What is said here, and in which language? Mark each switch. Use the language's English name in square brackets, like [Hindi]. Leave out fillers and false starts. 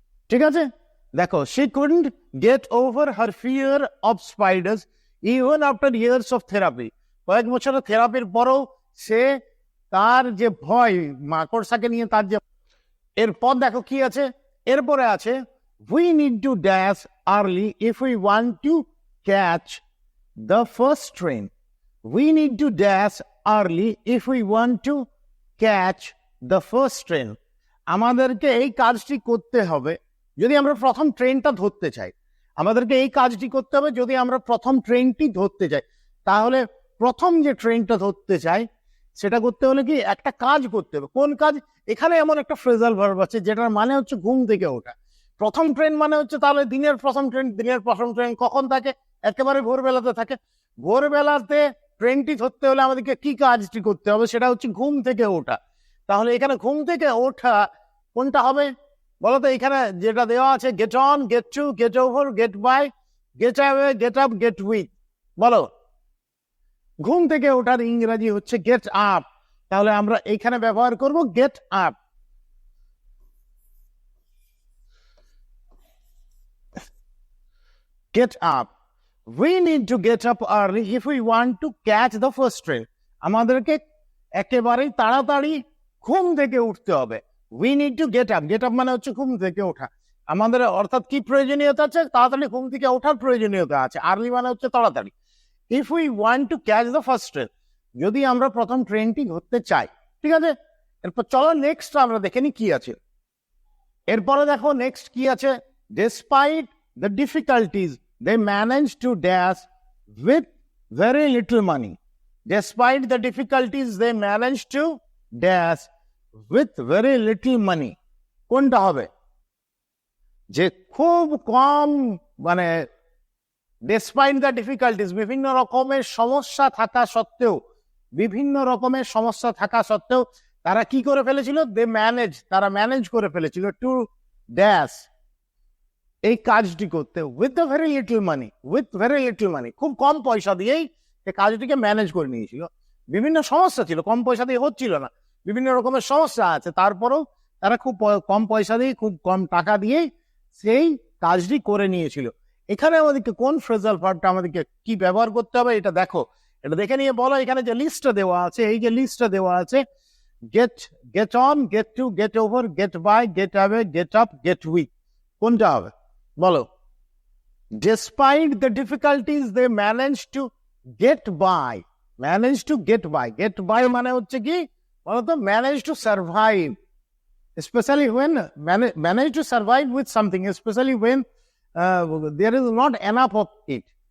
[Bangla] ঠিক আছে, দেখো, [English] she couldn't get over her fear of spiders even after years of therapy। [Bangla] কয়েক বছরের থেরাপির পরও সে তার যে ভয় মাকড়সাকে নিয়ে, তার যে, এরপর দেখো কি আছে, এরপরে আছে [English] we need to dash early if we want to catch the first train। we need to dash early if we want to catch the first train। [Bangla] আমাদেরকে এই কাজটি করতে হবে যদি আমরা প্রথম ট্রেনটা ধরতে চাই। আমাদেরকে এই কাজটি করতে হবে যদি আমরা প্রথম ট্রেনটি ধরতে চাই। তাহলে প্রথম যে ট্রেনটা ধরতে চাই সেটা করতে হলে কি একটা কাজ করতে হবে। কোন কাজ? এখানে এমন একটা ফ্রেজাল ভার্ব আছে যেটার মানে হচ্ছে ঘুম থেকে ওঠা। প্রথম ট্রেন মানে হচ্ছে তাহলে দিনের প্রথম ট্রেন। দিনের প্রথম ট্রেন কখন থাকে? একেবারে ভোরবেলাতে থাকে। ভোরবেলাতে ট্রেনটি ধরতে হলে আমাদেরকে কি কাজটি করতে হবে? সেটা হচ্ছে ঘুম থেকে ওঠা। তাহলে এখানে ঘুম থেকে ওঠা কোনটা হবে বলতো? এখানে যেটা দেওয়া আছে, get on, gate two, gate over, gate by, gate away, get up, gate with. বলো, ঘুম থেকে ওঠার ইংরেজি হচ্ছে গেট আপ। তাহলে আমরা এখানে ব্যবহার করব get up. [English] Get up. we need to get up early if we want to catch the first train। [Bangla] আমাদেরকে একেবারেই তাড়াতাড়ি ঘুম থেকে উঠতে হবে। [English] we need to get up। [Bangla] get up মানে হচ্ছে ঘুম থেকে ওঠা। আমাদের অর্থাৎ কি প্রয়োজনীয়তা আছে? তাড়াতাড়ি ঘুম থেকে ওঠার প্রয়োজনীয়তা আছে। আর্লি মানে হচ্ছে তাড়াতাড়ি। [English] if we want to catch the first train, [Bangla] যদি আমরা প্রথম ট্রেনটি ধরতে চাই। ঠিক আছে, এরপর চলো নেক্সট আমরা দেখে নি কি আছে। এরপরে দেখো নেক্সট কি আছে, [English] despite the difficulties they managed to dash with very little money। despite the difficulties they managed to dash with very little money। [Bangla] কোনটা হবে? যে খুব কম, মানে [English] despite the difficulties, [Bangla] বিভিন্ন রকমের সমস্যা থাকা সত্ত্বেও, বিভিন্ন রকমের সমস্যা থাকা সত্ত্বেও তারা কি করে ফেলেছিল? তারা ম্যানেজ করে ফেলেছিল টু ড্যাশ, এই কাজটি করতে, [English] With the very little money. With very little money, [Bangla] খুব কম পয়সা দিয়েই এই কাজটিকে ম্যানেজ করে নিয়েছিল। বিভিন্ন সমস্যা ছিল, কম পয়সা দিয়ে হচ্ছিল না, বিভিন্ন রকমের সমস্যা আছে, তারপরেও তারা খুব কম পয়সা দিয়ে, খুব কম টাকা দিয়ে সেই কাজটি করে নিয়েছিল। এখানে আমাদেরকে কোন ফ্রেজাল ভার্বটা আমাদেরকে কি ব্যবহার করতে হবে এটা দেখো, এটা দেখে নিয়ে বলো। এখানে যে লিস্টটা দেওয়া আছে, এই যে লিস্টটা দেওয়া আছে, gate, get on, gate two, gate over, gate by, gate away, get up, gate with, কোনটা হবে বলো? [English] Despite the difficulties they managed to get by. Managed to get by. [Bangla] Get by মানে হচ্ছে কি বলতো? [English] Manage to survive. Especially when manage to survive with something, especially when there is not enough of it.